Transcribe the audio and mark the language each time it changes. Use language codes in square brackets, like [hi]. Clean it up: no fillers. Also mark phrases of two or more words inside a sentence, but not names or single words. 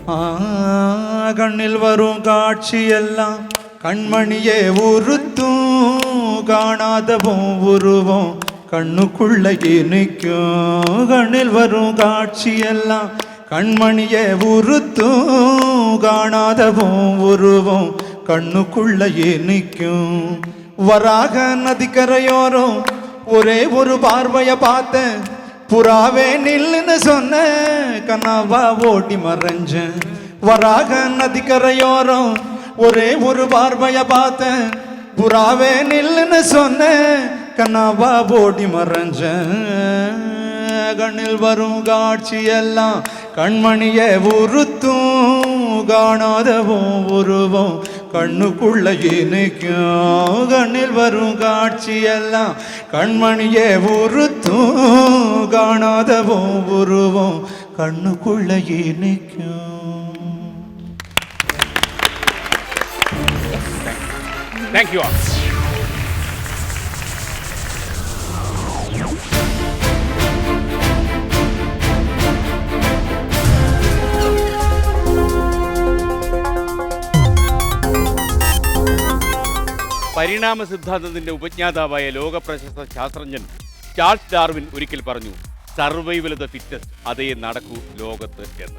[ta] கண்ணில் வரும் காட்சியெல்லாம் கண்மணியை உறுத்து காணாதே உருவோ கண்ணுக்குள்ள இனிக்கோ. கண்ணில் வரும் காட்சியெல்லாம் கண்மணியை உறுத்து காணாதே உருவோ கண்ணுக்குள்ள இனிக்கும். வராக நதிக்கரையோரோ ஒரே ஒரு பார்வைய பார்த்து புறாவே நில்லுன்னு சொன்ன கனவா ஓடி மறைஞ்சேன். வராக நதிக்கரையோரம் ஒரே ஒரு பார்வைய பார்த்து புறாவே நில்லுன்னு சொன்ன கனவா ஓடி மறைஞ்சேன். கண்ணில் வரும் காட்சியெல்லாம் கண்மணியை உறுத்தும் காணாதவும் உருவம் கண்ணுக்குள்ள இனிக்கும். கண்ணில் வரும் காட்சியெல்லாம் கண்மணியை உறுத்தும் காணாதவும் உருவம் கண்ணுக்குள்ள இனிக்கும். [en] Thank you all. [ml] പരിണാമ സിദ്ധാന്തത്തിന്റെ ഉപജ്ഞാതാവായ ലോകപ്രശസ്ത ശാസ്ത്രജ്ഞൻ ചാൾസ് ഡാർവിൻ ഒരിക്കൽ പറഞ്ഞു, [en] survival of the fittest, [ml] അതേ നടക്കൂ ലോകത്ത് എന്ന്.